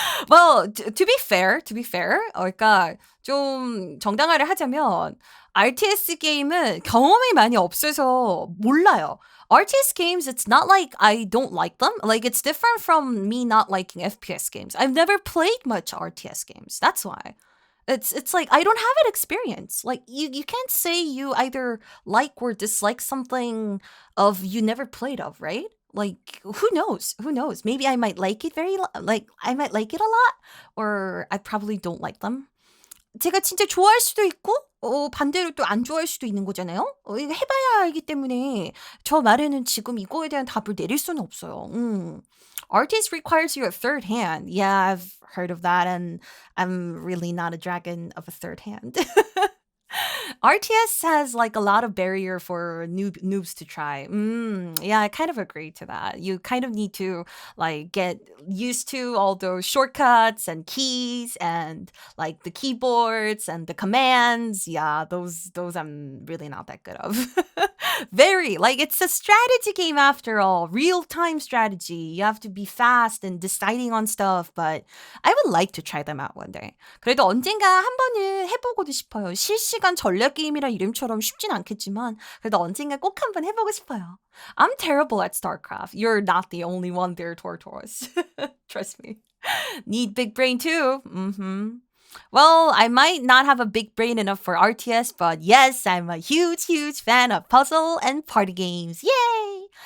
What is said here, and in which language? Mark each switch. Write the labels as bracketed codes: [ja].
[en] Well, to be fair, [ko] 그러니까 좀 정당화를 하자면 RTS 게임은 경험이 많이 없어서 몰라요. [en] RTS games, it's not like I don't like them. Like it's different from me not liking FPS games. I've never played much RTS games. That's why. It's like I don't have an experience. Like you can't say you either like or dislike something of you never played of, right? Like who knows? Maybe I might like it like I might like it a lot or I probably don't like them. [ko] 제가 진짜 좋아할 수도 있고 반대로 또 안 좋아할 수도 있는 거잖아요. 이거 해봐야 알기 때문에 저 말에는 지금 이거에 대한 답을 내릴 수는 없어요. [en] RTS requires you a third hand. Yeah, I've heard of that, and I'm really not a dragon of a third hand. RTS has like a lot of barrier for noobs to try. Yeah, I kind of agree to that. You kind of need to like get used to all those shortcuts and keys and like the keyboards and the commands. Yeah, those I'm really not that good of. Very like it's a strategy game after all, real-time strategy. You have to be fast and deciding on stuff, but I would like to try them out one day. [ko] 그래도 언젠가 한 번은 해보고도 싶어요. 실시간 전략 게임이라 이름처럼 쉽진 않겠지만 그래도 언젠가 꼭 한번 해보고 싶어요. [en] I'm terrible at StarCraft. You're not the only one there, Tortoise. Trust me. Need big brain too. Well, I might not have a big brain enough for RTS, but yes, I'm a huge fan of puzzle and party games. Yay!